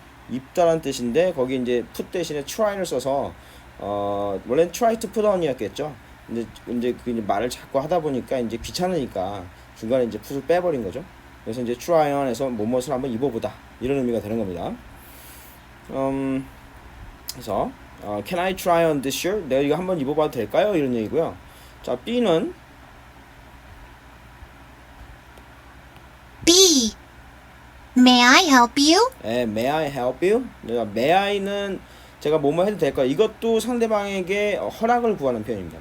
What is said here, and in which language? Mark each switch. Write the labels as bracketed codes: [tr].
[ko] 입다라는 뜻인데, 거기 이제 put 대신에 try를 써서 원래는 [en] try to put on [ko] 이었겠죠. 이제 말을 자꾸 하다 보니까 이제 귀찮으니까 중간에 이제 put을 빼버린 거죠. 그래서 이제 try on에서 뭐뭇을 한번 입어보다 이런 의미가 되는 겁니다. 그래서 [en] can I try on this shirt? [ko] 내가 이거 한번 입어봐도 될까요? 이런 얘기고요. 자, B는 [en] B. May I help you? May I help you? May I [ko] 는 제가 뭐뭐 해도 될까요? 이것도 상대방에게 허락을 구하는 표현입니다.